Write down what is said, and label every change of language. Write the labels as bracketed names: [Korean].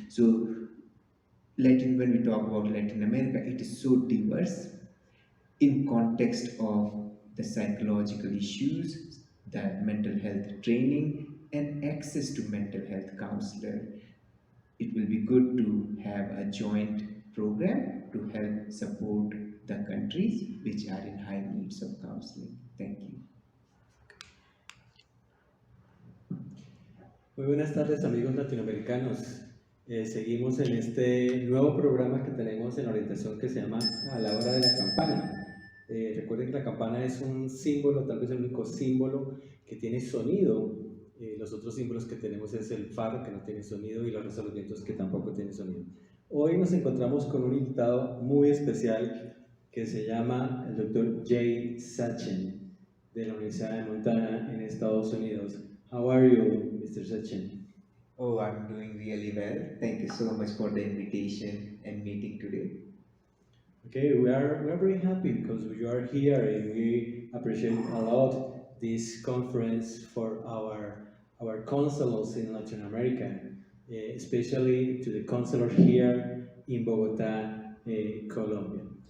[English] So when we talk about Latin America, it is so diverse in context of the psychological issues, the mental health training, and access to mental health counselor. It will be good to have a joint program to help support the countries which are in high needs of counseling. Thank you. [Spanish] Muy buenas tardes amigos latinoamericanos. Seguimos en este nuevo programa que tenemos en orientación que se llama A la hora de la campana. Recuerden que la campana es un símbolo, tal vez el único símbolo que tiene sonido. Los otros símbolos que tenemos es el faro, que no tiene sonido, y los restos de los vientos, que tampoco tienen sonido. Hoy nos encontramos con un invitado muy especial que se llama el doctor Jain Sachin, de la Universidad de Montana en Estados Unidos. [English] How are you, Mr. Sachin? Oh, I'm doing really well. Thank you so much for the invitation and meeting today. Okay, we are very happy because you are here and we appreciate a lot this conference for our consuls in Latin America, especially to the consular here in Bogota, Colombia.